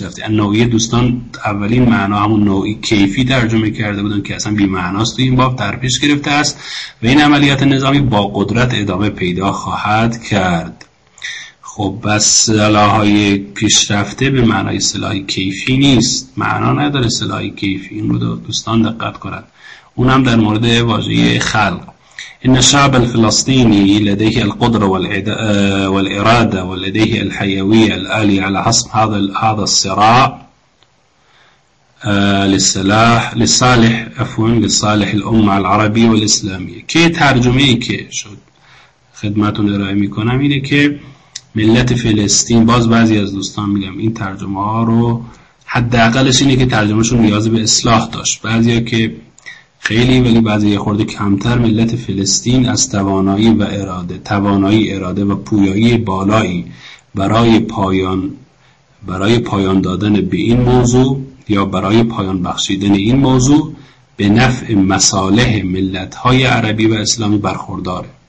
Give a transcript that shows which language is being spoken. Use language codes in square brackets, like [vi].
[fa] نوعی دوستان اولین معنا همون نوعی کیفی ترجمه کرده بودن که اصلا بی‌معناست تو این باب، در پیش گرفته است و این عملیات نظامی با قدرت ادامه پیدا خواهد کرد. خب بس سلاح‌های پیشرفته به معنای سلاح کیفی نیست، معنا نداره سلاح کیفی. این رو دوستان دقت کنند، اونم در مورد واژه خلق. [ar] ان الشعب الفلسطيني لديه القدره والاراده ولديه الحيويه الاليه على حسم هذا الصراع لصالح الامه العربيه والاسلاميه. [fa] كي ترجمه اي كه شد خدمتتون ارائه میکنم اینه که ملت فلسطین، باز بعضی از دوستان میگم این ترجمه ها رو حداقلش اینه که ترجمهشون نیاز به اصلاح داشت. بعضیا که خیلی، ولی بعضی خورده کمتر، ملت فلسطین از توانایی اراده و پویایی بالایی برای پایان دادن به این موضوع یا برای پایان بخشیدن این موضوع به نفع مصالح ملت های عربی و اسلامی برخورداره.